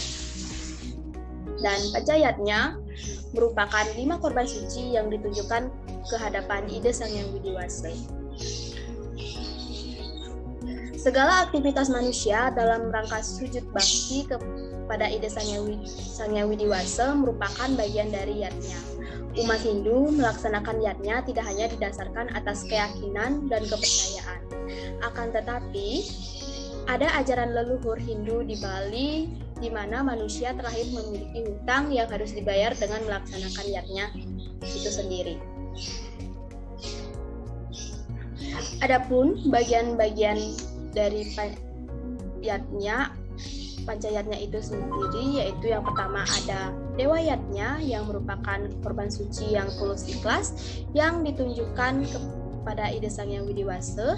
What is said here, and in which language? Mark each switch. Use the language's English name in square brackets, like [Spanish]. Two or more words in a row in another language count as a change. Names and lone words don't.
[Indonesian] Dan Pancayatnya merupakan 5 korban suci yang ditunjukkan ke hadapan Ida Sang Hyang Widiwasa. Segala aktivitas manusia dalam rangka sujud bakti kepada Ida Sang Hyang Widiwasa merupakan bagian dari yatnya. Umat Hindu melaksanakan yatnya tidak hanya didasarkan atas keyakinan dan kepercayaan, akan tetapi ada ajaran leluhur Hindu di Bali di mana manusia terakhir memiliki hutang yang harus dibayar dengan melaksanakan yatnya itu sendiri. Adapun bagian-bagian dari Pancayatnya itu sendiri, yaitu yang pertama ada Dewa Yatnya yang merupakan korban suci yang tulus ikhlas yang ditunjukkan kepada Ida Sang Hyang Widiwasa.